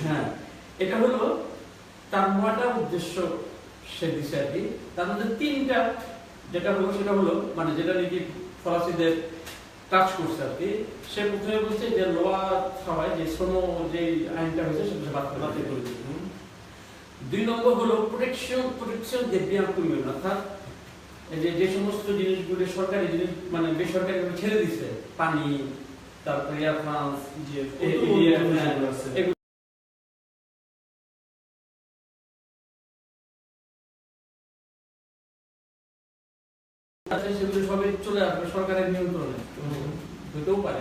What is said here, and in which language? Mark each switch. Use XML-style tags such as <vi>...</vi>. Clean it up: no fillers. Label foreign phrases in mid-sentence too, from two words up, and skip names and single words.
<bn>হ্যাঁ, এটা হলো তার 9টা উদ্দেশ্য সে দিছে আর কি। তার মধ্যে 3টা যেটা হলো সেটা হলো মানে যেটা নাকি ফরাসিদের টাচ করছে আর কি। সে প্রথমে বলছে যে লোয়া ছাড়াই যে শ্রম যে আইনটা হয়েছে সেটা বাতিল করে দিতে। 2 নম্বর হলো প্রোটেকশন</bn> <fr>des biens communs,</fr> <bn>অর্থাৎ যে সমস্ত জিনিসগুলো সরকারি জিনিস মানে বেসরকারি ভাবে ছেড়ে দিছে, পানি, তারপরে এয়ার ফ্রান্স, সেগুলো সবই চলে আসবে সরকারের নিয়ন্ত্রণে, হতেও পারে।</bn>